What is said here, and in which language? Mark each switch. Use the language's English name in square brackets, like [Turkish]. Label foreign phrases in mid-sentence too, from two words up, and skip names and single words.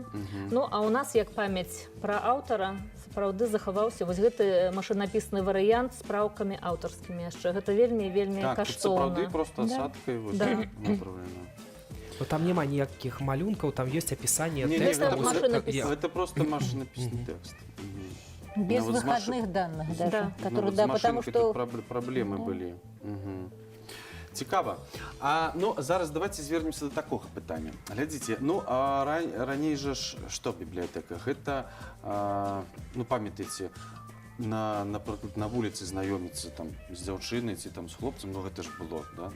[Belarusian] Ну, а у нас, як памяць пра аўтара, сапраўды захаваўся вось гэты машынапісны варыянт з праўкамі аўтарскімі яшчэ. Гэта вельмі Так, тут сапраўды каштоўна. проста асадкай вось Да. направлена. Ну, там няма ніякіх малюнкаў, там ёсць апісанне Не, тэкста. гэта вось машынапіс. я- [Russian] Это просто машинописный текст. Без вот с выходных данных даже. Да. Которые, вот да, [Belarusian] з [Russian] потому машинкой что... [Belarusian] тут проблемы былі. Цікава. [Ukrainian] Ну, зараз давайте звернемся до такого питання. [Belarusian] Глядзіце, ну, а раней же ж, што в бібліятэках? Гэта, ну, памятаеце, напрыклад, на вуліцы знаёміцца там з дзяўчынай ці там з хлопцам, ну, гэта ж было, да?